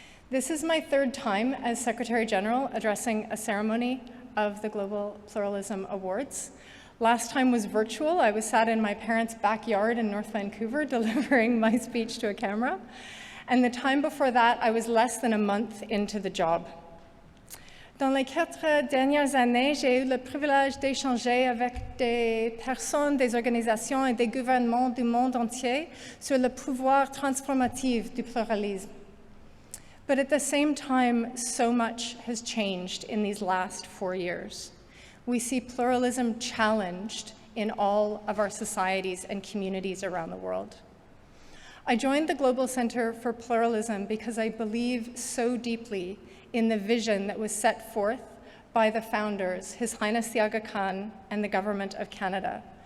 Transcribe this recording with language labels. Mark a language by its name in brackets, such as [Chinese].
[English] This is my third time as Secretary General addressing a ceremony of the Global Pluralism Awards. Last time was virtual. I was sat in my parents' backyard in North Vancouver delivering my speech to a camera. And the time before that, I was less than a month into the job. [French] Dans les 4 dernières années, j'ai eu le privilège d'échanger avec des personnes, des organisations et des gouvernements du monde entier sur le pouvoir transformatif du pluralisme. [English] But at the same time, so much has changed in these last 4 years. We see pluralism challenged in all of our societies and communities around the world. I joined the Global Center for Pluralism because I believe so deeply in the vision that was set forth by the founders, His Highness the Aga Khan and the Government of Canada.